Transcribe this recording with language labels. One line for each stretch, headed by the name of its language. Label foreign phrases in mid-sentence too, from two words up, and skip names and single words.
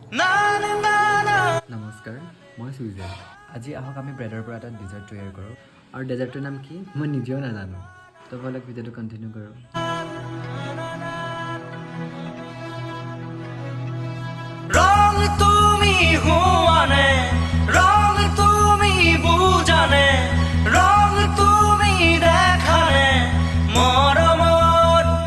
Assamese: নমস্কাৰ, মই সুইজেল। আজি আহক আমি ব্ৰেডৰ পৰা এটা ডেজাৰ্ট তৈয়াৰ কৰোঁ। আৰু ডেজাৰ্টটোৰ নাম কি মই নিজেও নাজানো। তো বলক ভিডিঅ'টো কণ্টিনিউ কৰোঁ। রং তুমি হুয়ানে, রং তুমি বুঝানে, রং তুমি দেখানে, মরমর